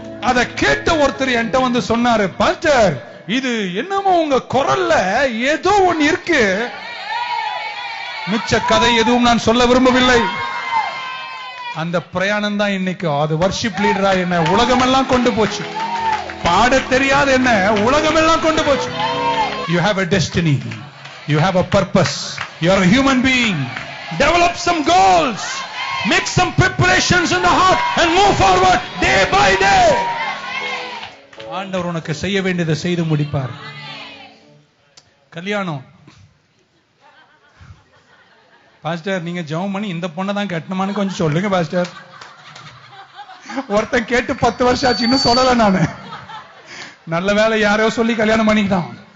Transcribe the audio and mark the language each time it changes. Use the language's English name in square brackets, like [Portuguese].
[Tamil] அத கேட்ட ஒருத்தர் என்கிட்ட வந்து சொன்னாரு, பாஸ்டர் இது என்னமோ உங்க குரல்ல ஏதோ ஒன்னு இருக்கு. மிச்ச கதை எதுவும் நான் சொல்ல விரும்பவில்லை. அந்த பிரயாணம் தான் இன்னைக்கு அது வர்ஷிப் லீடரா என்ன உலகமெல்லாம் கொண்டு போச்சு. பாட தெரியாத என்ன உலகமெல்லாம் கொண்டு போச்சு. [English] You have a destiny, you have a purpose, you are a human being. Develop some goals, make some preparations in the heart and move forward day by day. [Tamil] ஆண்டவர் உனக்கு செய்ய வேண்டியதை செய்து முடிப்பார். கல்யாணம் பாஸ்டர் நீங்க ஜெபம் பண்ணி இந்த பொண்ணை தான் கட்டணுமான்னு கொஞ்சம் சொல்லுங்க பாஸ்டர். ஒருத்தன் கேட்டு 10 வருஷம் ஆச்சு, இன்னும் சொல்லல. நானு நல்ல வேலை யாரையோ சொல்லி கல்யாணம் பண்ணிக்கிட்டான்.